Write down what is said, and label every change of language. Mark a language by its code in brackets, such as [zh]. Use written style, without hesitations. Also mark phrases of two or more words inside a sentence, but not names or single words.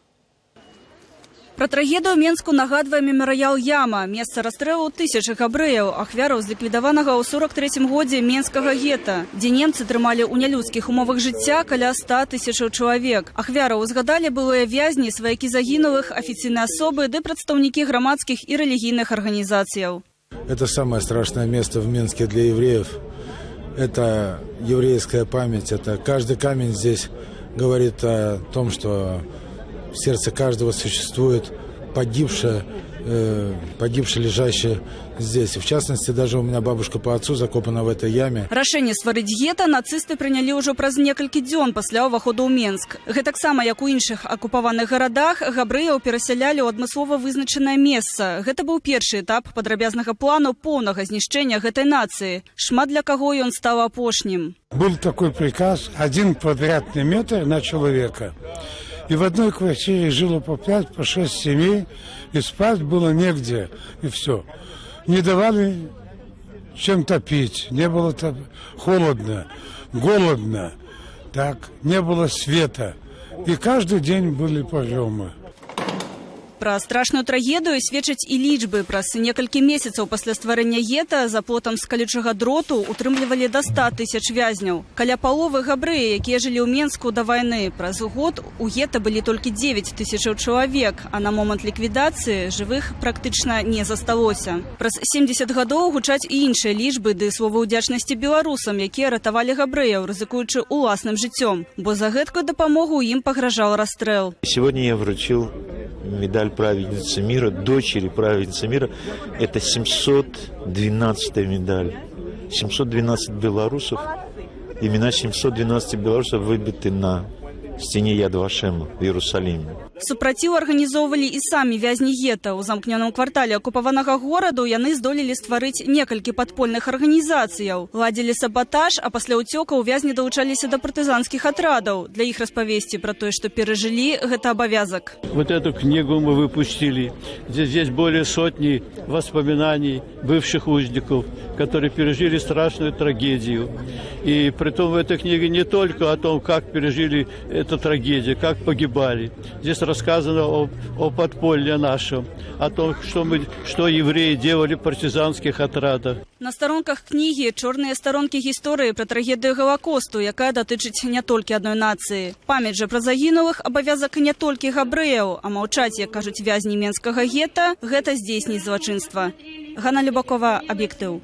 [be] Пра трагедыю Менску нагадвае мемарыял Яма, месца расстрэлу тысячы габрэяў, ахвяраў зліквідаванага ў 43-м годзе Менскага гета, дзе немцы трымалі ў нялюдскіх умовах жыцця каля 100 тысячаў чалавек. Ахвяраў узгадалі былыя вязні, сваякі загінулых, афіцыйныя асобы ды прадстаўнікі грамадскіх і рэлігійных арганізацыяў. [ru] Это самое страшное место в Минске для евреев. Это еврейская память. Это каждый камень здесь говорит о том, что в сердце каждого существует погибшее, лежащее здесь. В частности, даже у меня бабушка по отцу закопана в этой яме. [be] Рашэнне стварыць гета нацысты прынялі ўжо праз некалькі дзён пасля ўваходу ў Менск. Гэтаксама, як у іншых акупаваных гарадах, габрэяў перасялялі ў адмыслова вызначанае месца. Гэта быў першы этап падрабязнага плану поўнага знішчэння гэтай нацыі. Шмат для каго ён стаў апошнім. [ru] Был такой приказ: 1 квадратный метр на человека. И в одной квартире жило по 5, по 6 семей, и спать было негде, и все. Не давали чем топить, не было холодно, голодно, так, не было света. И каждый день были погромы. [be] Пра страшную трагедыю сведчаць і лічбы. Праз некалькі месяцаў пасля стварэння гета за плотам з калючага дроту утрымлівалі да 100 тысяч вязняў. Каля паловы габрэі, якія жылі ў Менску да вайны. Праз год у гета былі толькі 9 тысячаў чалавек, а на момант ліквідацыі жывых практычна не засталося. Праз 70 гадоў гучаць і іншыя лічбы ды словы ўдзячнасці беларусам, якія ратавалі габрэяў, рызыкуючы уласным жыццём, бо за гэткую дапамогу ім пагражаў расстрэл. [ru] Сегодня я вручил медаль праведницы мира, дочери праведницы мира. Это 712-я медаль. 712 белорусов. Имена 712 белорусов выбиты на стене Яд Вашема в Иерусалиме. [be] Супраціў арганізоўвалі і самі вязні гета. У замкнёным квартале акупаванага гораду яны здолелі стварыць некалькі падпольных арганізацыяў. Ладзілі саботаж, а пасля ўцёкаў вязні далучаліся да партызанскіх атрадаў. Для іх распавесці пра тое, што перажылі, гэта абавязак. [ru] Вот эту книгу мы выпустили. Здесь более сотни воспоминаний бывших узников, которые пережили страшную трагедию. И притом в этой книге не только о том, как пережили эту трагедию, как погибали. Здесь рассказано о подполье нашем, о том, что евреи делали в партизанских атрадах. [be] На старонках кнігі чорныя старонкі гісторыі пра трагедыю Галакосту, якая датычыць не толькі адной нацыі. Памяць жа пра загінулых абавязак не толькі габрэяў, а маўчаць, як кажуць вязні менскага гета, гэта здзейсніць злачынства. Ганна Любакова, Аб'ектыў.